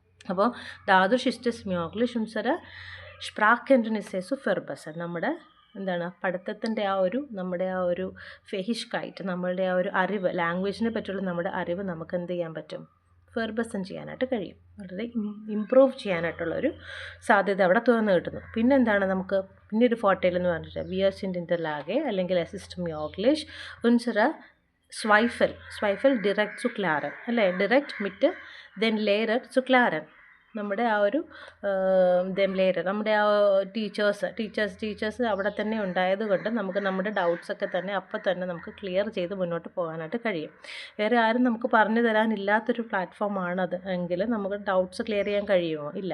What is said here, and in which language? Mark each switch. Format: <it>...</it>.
<de>അപ്പോൾ dadurch ist es möglich, unsere Sprachkenntnisse zu verbessern.</de> <ml>നമ്മുടെ എന്താണ് പഠിത്തത്തിൻ്റെ നമ്മുടെ ആ ഒരു ഫെഹിഷ്കായിട്ട്, നമ്മളുടെ ആ ഒരു അറിവ്, ലാംഗ്വേജിനെ പറ്റിയുള്ള നമ്മുടെ അറിവ് നമുക്ക് എന്ത് ചെയ്യാൻ പറ്റും? ഫെർബസൻ ചെയ്യാനായിട്ട് കഴിയും. വളരെ ഇമ്പ്രൂവ് ചെയ്യാനായിട്ടുള്ളൊരു സാധ്യത അവിടെ തുറന്നു കിട്ടുന്നു. പിന്നെ എന്താണ് നമുക്ക് പിന്നെ ഒരു ഫോർട്ടേൽ എന്ന് പറഞ്ഞിട്ട്</ml> <de>wir sind in der Lage അല്ലെങ്കിൽ assist möglich, unsere Zweifel direkt zu klären അല്ലേ? direkt mit den Lehrer zu klären.</de> <ml>നമ്മുടെ ആ ഒരു ലെയർ, നമ്മുടെ ആ ടീച്ചേഴ്സ് അവിടെ തന്നെ ഉണ്ടായത് കൊണ്ട് നമുക്ക് നമ്മുടെ ഡൗട്ട്സൊക്കെ തന്നെ അപ്പം തന്നെ നമുക്ക് ക്ലിയർ ചെയ്ത് മുന്നോട്ട് പോകാനായിട്ട് കഴിയും. വേറെ ആരും നമുക്ക് പറഞ്ഞു തരാനില്ലാത്തൊരു പ്ലാറ്റ്ഫോമാണത് എങ്കിൽ നമുക്ക് ഡൗട്ട്സ് ക്ലിയർ ചെയ്യാൻ കഴിയുമോ? ഇല്ല.</ml>